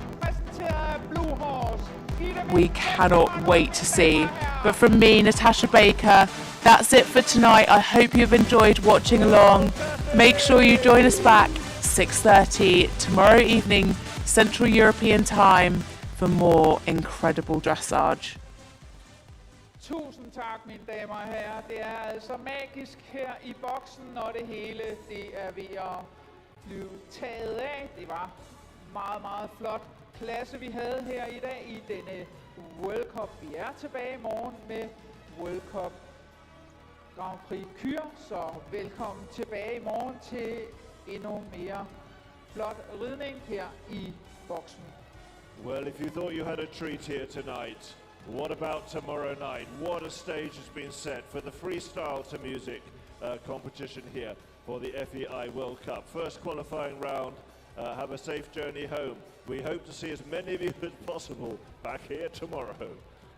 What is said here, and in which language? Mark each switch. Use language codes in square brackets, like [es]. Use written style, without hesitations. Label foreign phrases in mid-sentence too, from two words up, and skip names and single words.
[en] We cannot wait to see. But from me, Natasha Baker, that's it for tonight. I hope you've enjoyed watching along. Make sure you join us back 6:30 tomorrow evening, Central European Time, for more incredible dressage. [da] Tusind tak, mine damer og herrer. Det er altså magisk her i boksen, når det hele det er ved at blive taget af. Det var meget, meget flot klasse, vi havde her i dag i denne World Cup. Vi er tilbage i morgen med World Cup Grand Prix Kyr, så velkommen tilbage i morgen til endnu mere flot ridning her i boksen. [en] Well, if you thought you had a treat here tonight, what about tomorrow night? What a stage has been set for the freestyle to music competition here for the FEI World Cup. First qualifying round, have a safe journey home. We hope to see as many of you as possible back here tomorrow.